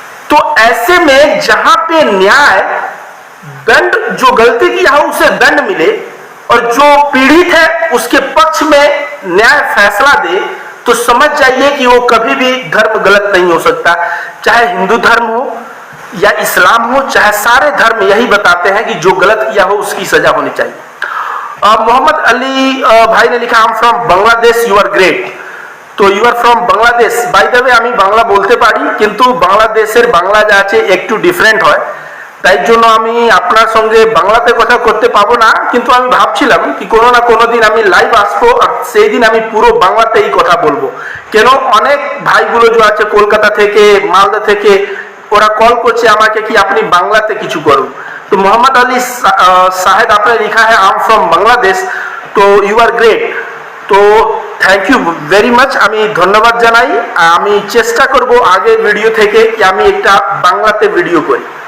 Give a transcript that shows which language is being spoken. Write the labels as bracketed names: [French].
[Hindi] तो ऐसे में जहां पे न्याय, दंड, जो गलती किया हो उसे दंड मिले और जो पीड़ित है उसके पक्ष में न्याय फैसला दे, तो समझ जाइए कि वो कभी भी धर्म गलत नहीं हो सकता। चाहे हिंदू धर्म हो या इस्लाम हो, चाहे सारे धर्म यही बताते हैं कि जो गलत किया हो उसकी सजा होनी चाहिए। मोहम्मद अली भाई ने लिखा, [English] I am from Bangladesh, you are great. तो you are from Bangladesh, [Bangla] by the way আমি বাংলা বলতে পারি, কিন্তু বাংলাদেশের বাংলা যা আছে একটু ডিফারেন্ট হয়, তাই জন্য আমি আপনার সঙ্গে বাংলাতে কথা করতে পাবো না। কিন্তু আমি ভাবছিলাম কি কোনো না কোনো দিন আমি লাইভ আসবো আর সেই দিন আমি পুরো বাংলাতেই কথা বলবো। কেন অনেক ভাইগুলো যে আছে কলকাতা থেকে, মালদা থেকে, ওরা কল করছে আমাকে কি আপনি বাংলাতে কিছু করুন। [Hindi] तो मोहम्मद अली शाहिद आपने लिखा है [English] I am from Bangladesh, तो you are great. तो thank you very much, [Bangla] আমি ধন্যবাদ জানাই। আমি চেষ্টা করব আগে ভিডিও থেকে कि আমি একটা বাংলাতে ভিডিও করি।